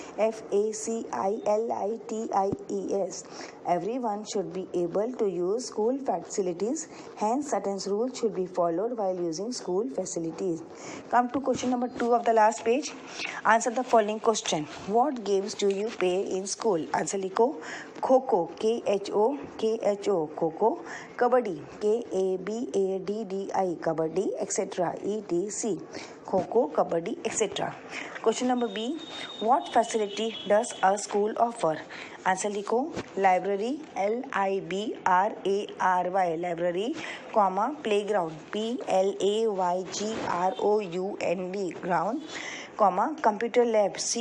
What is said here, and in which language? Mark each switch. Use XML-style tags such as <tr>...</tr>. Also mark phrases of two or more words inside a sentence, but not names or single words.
<en>F-A-C-I-L-I-T-I-E-S, everyone should be able to use school facilities, hence certain rules should be followed while using school facilities. Come to question number 2 of the last page. Answer the following question. What games do you play in school?</en> <hi>Answer लिखो.</hi> <en>Kho-Kho, K-H-O, Kho-Kho, Kabaddi, K-A-B-A-D-D-I, Kabaddi, etc. E-T-C, Kho-Kho, Kabaddi, etc. Question number B. What facility does a school offer?</en> <hi>Answer लिखो.</hi> <en>Library, L-I-B-R-A-R-Y, library, comma, playground, P-L-A-Y-G-R-O-U-N-D, ground, comma, computer lab,</en>